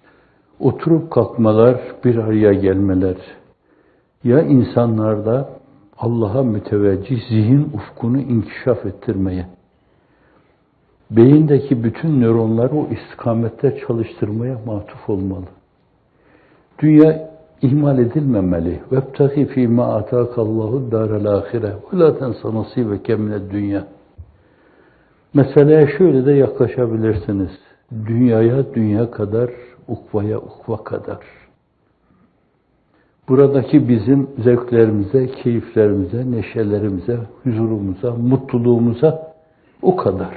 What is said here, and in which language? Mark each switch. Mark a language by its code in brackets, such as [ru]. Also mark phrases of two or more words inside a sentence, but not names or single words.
[tr] Oturup kalkmalar, bir araya gelmeler, ya insanlarda Allah'a müteveccih zihin ufkunu inkişaf ettirmeye, beyindeki bütün nöronları o istikamette çalıştırmaya matuf olmalı. Dünya ihmal edilmemeli. [ar] وَابْتَغِ فِي مَا آتَاكَ اللّٰهُ الدَّارَ الْآخِرَةِ وَلَا تَنْسَ نَصِيبَكَ مِنَ الدُّنْيَا. [tr] Meseleye şöyle de yaklaşabilirsiniz. Dünyaya dünya kadar, ukvaya ukva kadar. Buradaki bizim zevklerimize, keyiflerimize, neşelerimize, huzurumuza, mutluluğumuza o kadar.